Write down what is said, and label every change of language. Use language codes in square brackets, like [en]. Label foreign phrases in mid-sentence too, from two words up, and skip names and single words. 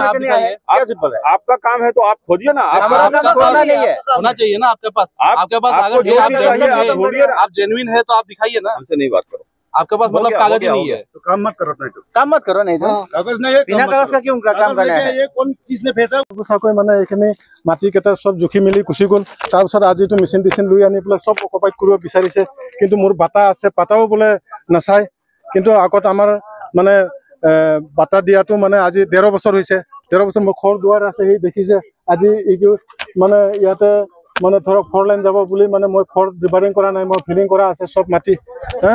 [hi] आपका काम है तो आप खोजिए ना होना चाहिए ना आपके पास आप जेन्युइन है तो आप दिखाइए ना हमसे नहीं बात करो आपके पास मतलब कागज ही नहीं है तो काम मत करो नहीं तो कागज नहीं है बिना कागज का क्यों काम करना है ये कौन किसने भेजा [as] চাকৈ মানে এইখিনি মাটি কেইটা সব জুখি মেলি গুচি গ'ল তাৰপিছত আজিতো মেচিন লৈ আনি পেলাই সব অকুপাইড কৰিব বিচাৰিছে কিন্তু মোৰ বাটা আছে বাটাও বোলে নাচায় কিন্তু আগত আমাৰ মানে বাটা দিয়াটো মানে আজি 13 বছৰ হৈছে 13 বছৰ মোৰ ঘৰ দুৱাৰ আছে সেই দেখিছে আজি এইটো মানে ইয়াতে মানে ধৰক 4 লাইন যাব বুলি মানে মই 4 ডিভাইডিং কৰা নাই, মই ফিলিং কৰা আছে চব মাটি হা।